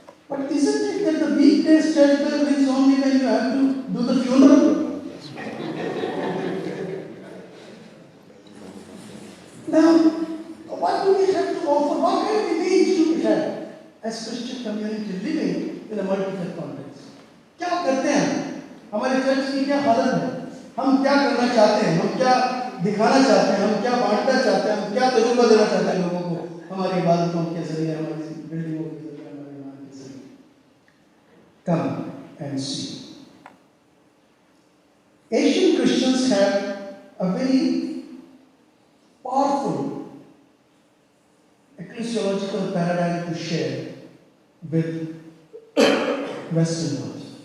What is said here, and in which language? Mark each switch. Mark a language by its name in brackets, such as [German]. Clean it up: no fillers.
[English] But isn't it that the weekdays church bell rings only when you have to do the funeral? Now, what do we have to offer? What kind of image do we have as Christian community living in a multi-faith context? [Hindi] क्या करते हैं? हमारे church की क्या हालत है? हम क्या करना चाहते हैं? हम क्या दिखाना चाहते हैं? हम क्या बांटना चाहते हैं? हम क्या तजुर्बा देना चाहते हैं लोगों को? हमारी इबादतों के जरिए, हमारी बिल्डिंगों के जरिए, हमारे ईमान के जरिए. [English] Come and see. Asian Christians have a very powerful ecclesiological paradigm to share with Western world.